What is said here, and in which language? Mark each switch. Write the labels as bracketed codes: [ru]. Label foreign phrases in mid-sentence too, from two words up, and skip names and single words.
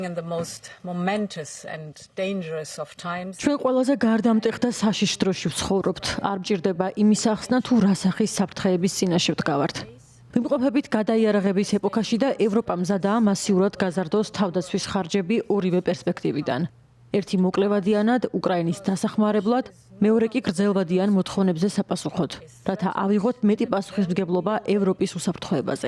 [en] In the most momentous and dangerous of times. [ka] ჩვენ ყველაზე გარდამტეხ და საშიშ დროში ვცხოვრობთ. არ მჭირდება იმის ახსნა თუ რა სახის საფრთხეების წინაშე ვდგავართ. ვიმყოფებით გადაიარაღების ეპოქაში და ევროპა მზადაა მასიურად გაზარდოს თავდაცვის ხარჯები ორივე პერსპექტივიდან. ერთი მოკლევადიანად უკრაინის დასახმარებლად, მეორე კი გრძელვადიან მოთხოვნებზე საპასუხოდ, რათა ავიღოთ მეტი პასუხისმგებლობა ევროპის უსაფრთხოებაზე.